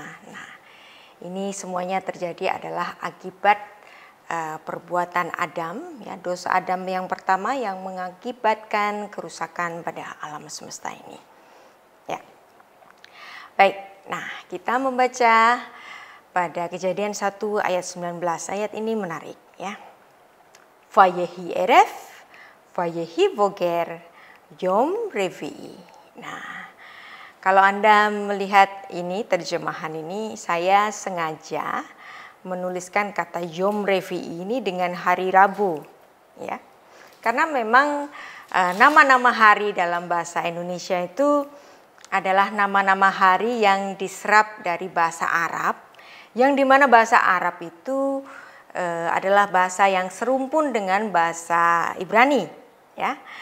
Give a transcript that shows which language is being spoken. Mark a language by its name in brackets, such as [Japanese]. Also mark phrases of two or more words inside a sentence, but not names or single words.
[Indonesian] Nah, ini semuanya terjadi adalah akibat perbuatan Adam, ya, dosa Adam yang pertama yang mengakibatkan kerusakan pada alam semesta ini. Ya. Baik, nah kita membaca pada Kejadian 1 ayat 19. Ayat ini menarik, ya. [Hebrew] Vayehi eref, vayehi boger, yom revi'i. [Indonesian] Nah, kalau Anda melihat ini terjemahan ini, saya sengaja menuliskan kata [Hebrew] yom revi'i [Indonesian] ini dengan hari Rabu, ya. Karena memang nama-nama hari dalam bahasa Indonesia itu adalah nama-nama hari yang diserap dari bahasa Arab, yang dimana bahasa Arab itu adalah bahasa yang serumpun dengan bahasa Ibrani, ya.